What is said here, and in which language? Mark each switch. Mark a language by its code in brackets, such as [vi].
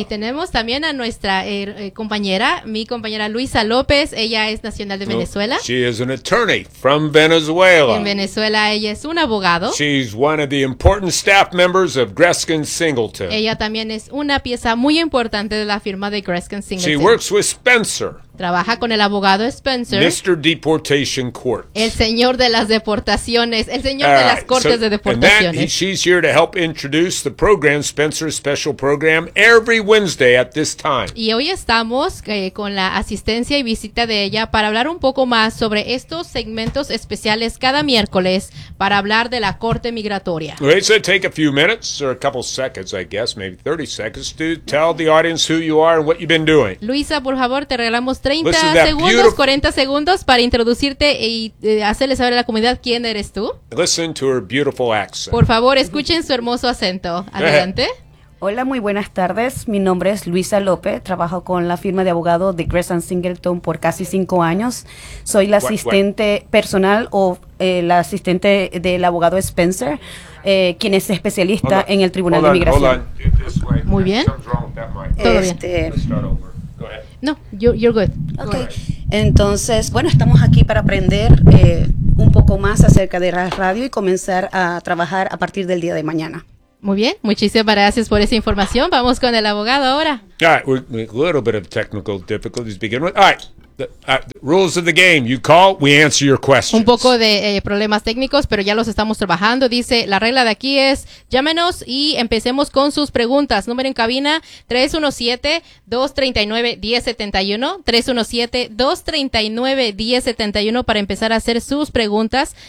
[es] Y tenemos también a nuestra compañera, mi compañera Luisa López. Ella es nacional de Venezuela. [en] She is an attorney from Venezuela. [es] En Venezuela ella es un abogado. [en] She's one of the important staff members of Kreskin Singleton. [es] Ella también es una pieza muy importante de la firma de Kreskin. [en] She works with Spencer. [es] Trabaja con el abogado Spencer. [en] Mr. Deportation Court. [es] El señor de las deportaciones. El señor de las cortes de deportaciones. [en] And that, she's here to help introduce the program, Spencer's special program, every Wednesday at this time. [es] Y hoy estamos con la asistencia y visita de ella para hablar un poco más sobre estos segmentos especiales cada miércoles para hablar de la corte migratoria. [en] Wait, so take a few minutes or a couple seconds, I guess, maybe 30 seconds to tell the audience who you are and what you've been doing. [es] Luisa, por favor, te regalamos 40 segundos para introducirte y hacerle saber a la comunidad quién eres tú. [en] Listen to her beautiful accent. [es] Por favor, escuchen su hermoso acento. Adelante. Hola, muy buenas tardes. Mi nombre es Luisa López. Trabajo con la firma de abogado de Kreskin Singleton por casi 5 años. Soy la asistente personal o la asistente del abogado Spencer, quien es especialista en el Tribunal de Inmigración. Muy bien. Todo bien. [en] No, you're good. Okay. [es] Entonces, bueno, estamos aquí para aprender un poco más acerca de la radio y comenzar a trabajar a partir del día de mañana. Muy bien, muchísimas gracias por esa información. Vamos con el abogado ahora. [en] All right, a little bit of technical difficulties begin with. All right. The rules of the game. You call, we answer your questions. [es] Un poco de problemas técnicos, pero ya los estamos trabajando. Dice, la regla de aquí es, llámenos y empecemos con sus preguntas. Número en cabina, 317-239-1071. 317-239-1071 para empezar a hacer sus preguntas.